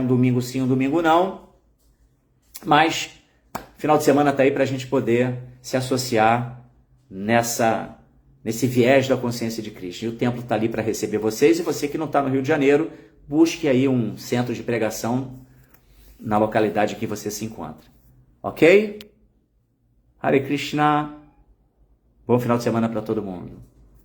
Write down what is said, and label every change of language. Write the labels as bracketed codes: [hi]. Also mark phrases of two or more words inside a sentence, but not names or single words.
[pt] Um domingo sim, um domingo não. Mas final de semana tá aí para a gente poder se associar nesse viés da consciência de Cristo. E o templo está ali para receber vocês, e você que não está no Rio de Janeiro, busque aí um centro de pregação na localidade que você se encontra. Ok? [sa] हरे कृष्ण. [pt] Bom final de semana para todo mundo.